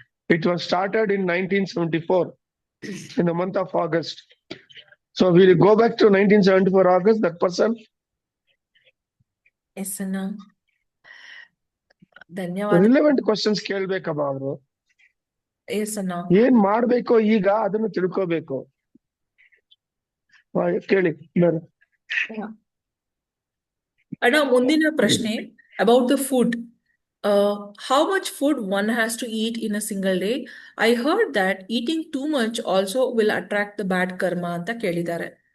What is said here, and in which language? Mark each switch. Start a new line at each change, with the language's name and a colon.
English: It was started in 1974 in the month of August. So will you go back to 1974 August, that person?
Kannada: S ಅಣ್ಣ, ಧನ್ಯವಾದ.
English: Relevant questions
Kannada: ಕೇಳ್ಬೇಕಮ್ಮ ಅವರು. S ಅಣ್ಣ. ಏನ್ ಮಾಡ್ಬೇಕು ಈಗ ಅದನ್ನ ತಿಳ್ಕೋಬೇಕು. ಕೇಳಿ ಬೇರೆ. ಅಣ್ಣ, ಮುಂದಿನ ಪ್ರಶ್ನೆ
English: about the food. How much food one has to eat in a single day? I heard that eating too much also will attract the bad karma
Kannada: ಅಂತ ಕೇಳಿದ್ದಾರೆ.